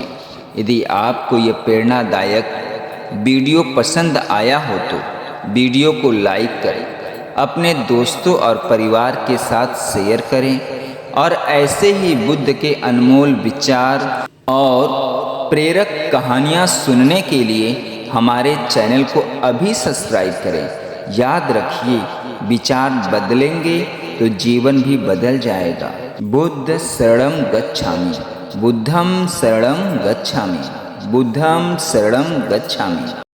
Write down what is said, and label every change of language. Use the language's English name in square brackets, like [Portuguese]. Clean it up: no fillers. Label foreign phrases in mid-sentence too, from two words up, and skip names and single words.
[Hindi] यदि आपको यह प्रेरणादायक वीडियो पसंद आया हो तो वीडियो को लाइक करें, अपने दोस्तों और परिवार के साथ शेयर करें और ऐसे ही बुद्ध के अनमोल विचार और प्रेरक कहानियाँ सुनने के लिए हमारे चैनल को अभी सब्सक्राइब करें। याद रखिए, विचार बदलेंगे तो जीवन भी बदल जाएगा। [Pali] बुद्ध शरणं गच्छामि, बुद्धं शरणं गच्छामि। बुद्धं शरणं गच्छामि।